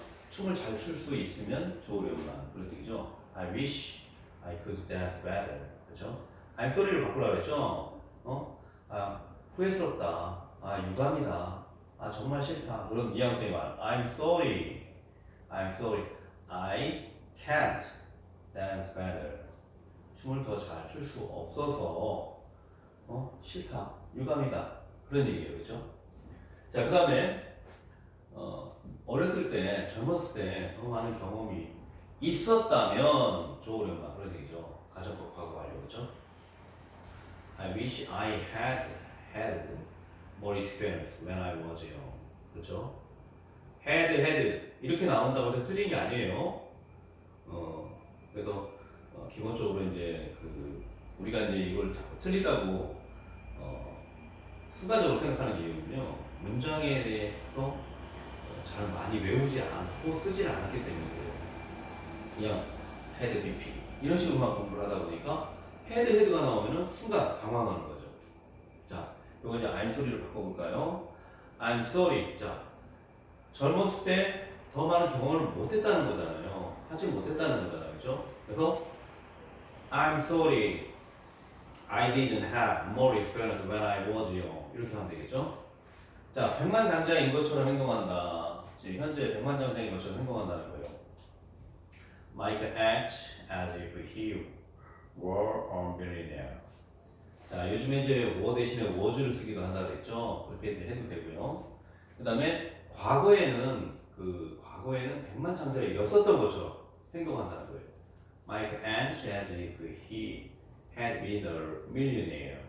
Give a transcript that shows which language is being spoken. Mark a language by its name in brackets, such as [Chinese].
[Korean] 춤을 잘 출 수 있으면 좋으련만 그런 얘기죠. [English] I wish I could dance better. [Korean] 그렇죠? I'm sorry 를 바꾸라고 그랬죠. 후회스럽다. 유감이다. 정말 싫다. 그런 뉘앙스의 말. [English] I'm sorry. I'm sorry. I can't dance better. [Korean] 춤을 더 잘 출 수 없어서 싫다. 유감이다. 그런 얘기예요. 그렇죠? 자, 그 다음에 어렸을 때, 젊었을 때 더 많은 경험이 있었다면 좋으련만 그런 얘기죠. 가정법 과거 완료. 그렇죠? [English] I wish I had more experience when I was young. [Korean] 그렇죠? had 이렇게 나온다고 해서 틀린 게 아니에요. 그래서 기본적으로 이제 우리가 이제 이걸 자꾸 틀리다고 순간적으로 생각하는 이유는요. 문장에 대해서 잘 많이 외우지 않고 쓰질 않았기 때문이에요. 그냥 had BP 이런 식으로만 공부를 하다 보니까 헤드가 나오면은 순간 당황하는 거죠. 자, 이거 이제 I'm sorry 를 바꿔볼까요? [English] I'm sorry. [Korean] 자, 젊었을 때 더 많은 경험을 못했다는 거잖아요. 하지 못했다는 거잖아요. 그죠? [English] 그래서 I'm sorry. I didn't have more experience when I was young. [Korean] 이렇게 하면 되겠죠? 자, 백만장자인 것처럼 행동한다. 지금 현재 백만장자인 것처럼 행동한다는 거예요. [English] Mike acts as if he were a millionaire. [Korean] 자, 요즘에 이제 were 대신에 was를 쓰기도 한다 그랬죠. 그렇게 해도 되고요. 그 다음에 과거에는 백만장자였었던 것처럼 행동한다는 거예요. [English] Mike acts as if he had been a millionaire.